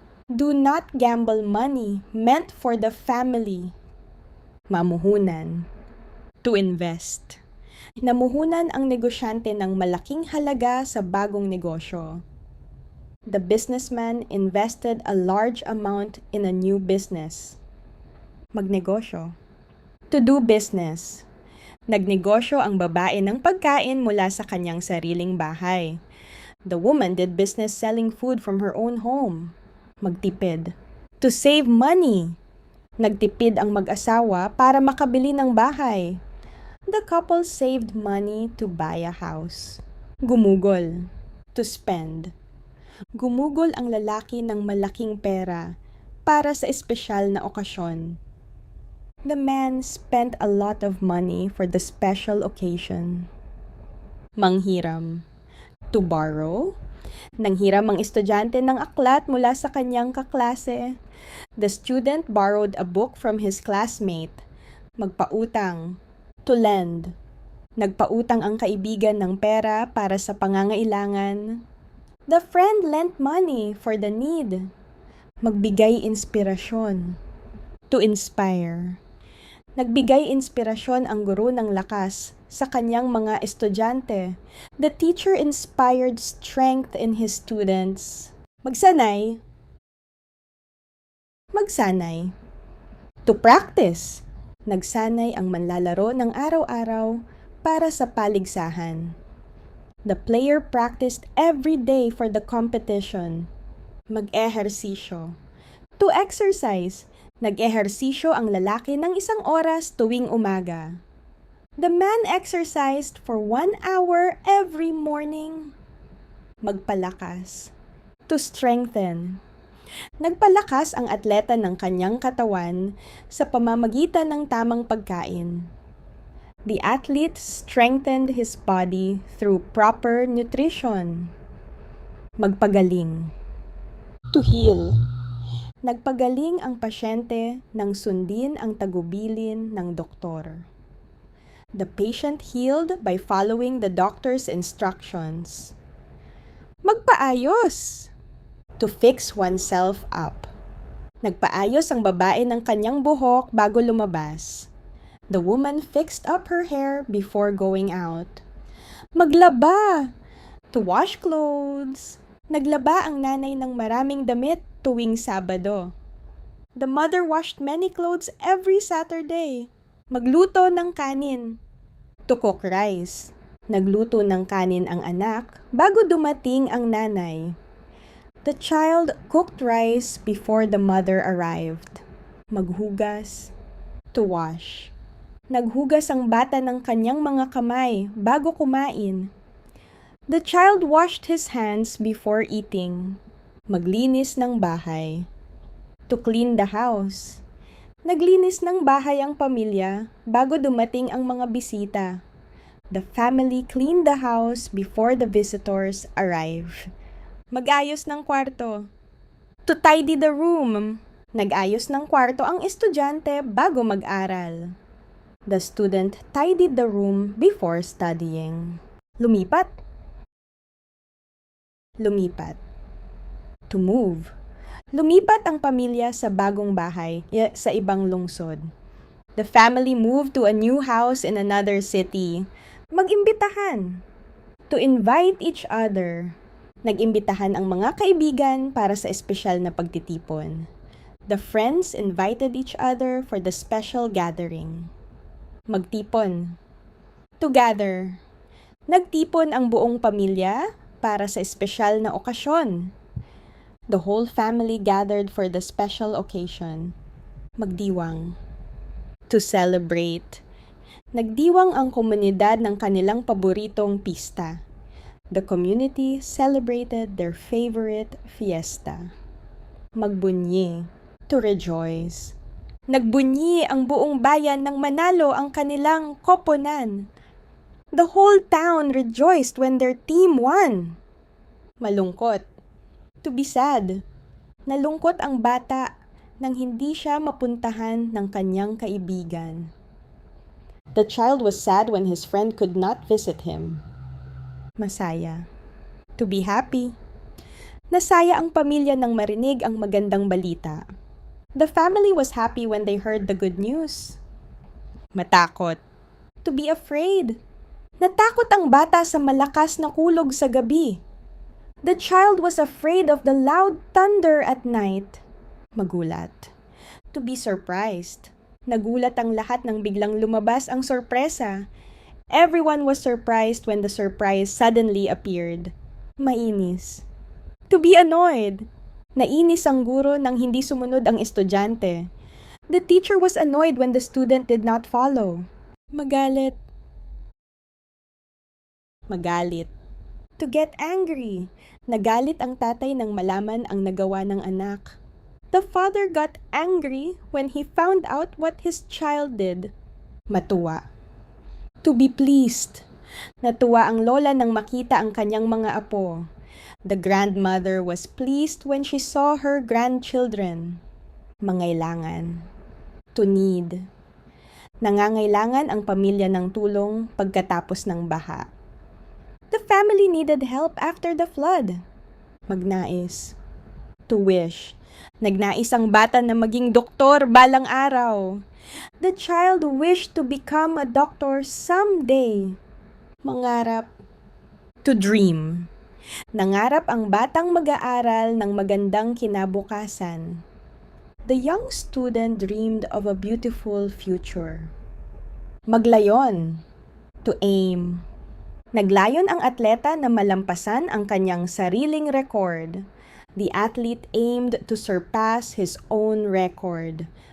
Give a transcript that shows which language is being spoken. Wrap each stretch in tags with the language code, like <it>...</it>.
<en>Do not gamble money meant for the family. Mamuhunan. To invest.</en> <tl>Namuhunan ang negosyante ng malaking halaga sa bagong negosyo.</tl> <en>The businessman invested a large amount in a new business. Magnegosyo. To do business.</en> <tl>Nagnegosyo ang babae ng pagkain mula sa kanyang sariling bahay.</tl> <en>The woman did business selling food from her own home. Magtipid. To save money.</en> <tl>Nagtipid ang mag-asawa para makabili ng bahay.</tl> <en>The couple saved money to buy a house. Gumugol. To spend.</en> <tl>Gumugol ang lalaki ng malaking pera para sa espesyal na okasyon.</tl> <en>The man spent a lot of money for the special occasion. Manghiram. To borrow.</en> <tl>Nanghiram ang estudyante ng aklat mula sa kanyang kaklase.</tl> <en>The student borrowed a book from his classmate. Magpautang. To lend.</en> <tl>Nagpautang ang kaibigan ng pera para sa pangangailangan.</tl> <en>The friend lent money for the need.</en> <tl>Magbigay inspirasyon.</tl> <en>To inspire.</en> <tl>Nagbigay inspirasyon ang guro ng lakas sa kanyang mga estudyante.</tl> <en>The teacher inspired strength in his students.</en> <tl>Magsanay.</tl> <en>Magsanay. To practice.</en> <tl>Nagsanay ang manlalaro ng araw-araw para sa paligsahan.</tl> <en>The player practiced every day for the competition. Mag-ehersisyo. To exercise.</en> <tl>Nag-ehersisyo ang lalaki ng 1 oras tuwing umaga.</tl> <en>The man exercised for 1 hour every morning. Magpalakas. To strengthen.</en> <tl>Nagpalakas ang atleta ng kanyang katawan sa pamamagitan ng tamang pagkain.</tl> <en>The athlete strengthened his body through proper nutrition. Magpagaling. To heal.</en> <tl>Nagpagaling ang pasyente nang sundin ang tagubilin ng doktor.</tl> <en>The patient healed by following the doctor's instructions. Magpaayos. To fix oneself up.</en> <tl>Nagpaayos ang babae ng kanyang buhok bago lumabas.</tl> <en>The woman fixed up her hair before going out. Maglaba. To wash clothes.</en> <tl>Naglaba ang nanay ng maraming damit tuwing Sabado.</tl> <en>The mother washed many clothes every Saturday.</en> <tl>Magluto ng kanin.</tl> <en>To cook rice.</en> <tl>Nagluto ng kanin ang anak bago dumating ang nanay.</tl> <en>The child cooked rice before the mother arrived. Maghugas. To wash.</en> <tl>Naghugas ang bata ng kanyang mga kamay bago kumain.</tl> <en>The child washed his hands before eating.</en> <tl>Maglinis ng bahay.</tl> <en>To clean the house.</en> <tl>Naglinis ng bahay ang pamilya bago dumating ang mga bisita.</tl> <en>The family cleaned the house before the visitors arrive.</en> <tl>Mag-ayos ng kwarto.</tl> <en>To tidy the room.</en> <tl>Nag-ayos ng kwarto ang estudyante bago mag-aral.</tl> <en>The student tidied the room before studying. Lumipat.</en> <tl>Lumipat.</tl> <en>To move.</en> <tl>Lumipat ang pamilya sa bagong bahay sa ibang lungsod.</tl> <en>The family moved to a new house in another city. Mag-imbitahan. To invite each other.</en> <tl>Nag-imbitahan ang mga kaibigan para sa espesyal na pagtitipon.</tl> <en>The friends invited each other for the special gathering. Magtipon. To gather.</en> <tl>Nagtipon ang buong pamilya para sa espesyal na okasyon.</tl> <en>The whole family gathered for the special occasion. Magdiwang. To celebrate.</en> <tl>Nagdiwang ang komunidad ng kanilang paboritong pista.</tl> <en>The community celebrated their favorite fiesta. Magbunyi. To rejoice.</en> <tl>Nagbunyi ang buong bayan nang manalo ang kanilang koponan.</tl> <en>The whole town rejoiced when their team won. Malungkot. To be sad.</en> <tl>Nalungkot ang bata nang hindi siya mapuntahan ng kanyang kaibigan.</tl> <en>The child was sad when his friend could not visit him. Masaya. To be happy.</en> <tl>Nasaya ang pamilya nang marinig ang magandang balita.</tl> <en>The family was happy when they heard the good news. Matakot. To be afraid.</en> <tl>Natakot ang bata sa malakas na kulog sa gabi.</tl> <en>The child was afraid of the loud thunder at night. Magulat. To be surprised.</en> <tl>Nagulat ang lahat nang biglang lumabas ang sorpresa.</tl> <en>Everyone was surprised when the surprise suddenly appeared. Mainis. To be annoyed.</en> <tl>Nainis ang guro nang hindi sumunod ang estudyante.</tl> <en>The teacher was annoyed when the student did not follow.</en> <tl>Magalit.</tl> <en>Magalit. To get angry.</en> <tl>Nagalit ang tatay nang malaman ang nagawa ng anak.</tl> <en>The father got angry when he found out what his child did. Matuwa. To be pleased.</en> <tl>Natuwa ang lola nang makita ang kanyang mga apo.</tl> <en>The grandmother was pleased when she saw her grandchildren. Mangailangan. To need.</en> <tl>Nangangailangan ang pamilya ng tulong pagkatapos ng baha.</tl> <en>The family needed help after the flood. Magnais. To wish.</en> <tl>Nagnais ang bata na maging doktor balang araw.</tl> <en>The child wished to become a doctor someday. Mangarap. To dream.</en> <tl>Nangarap ang batang mag-aaral ng magandang kinabukasan.</tl> <en>The young student dreamed of a beautiful future. Maglayon. To aim.</en> <tl>Naglayon ang atleta na malampasan ang kanyang sariling record.</tl> <en>The athlete aimed to surpass his own record.</en>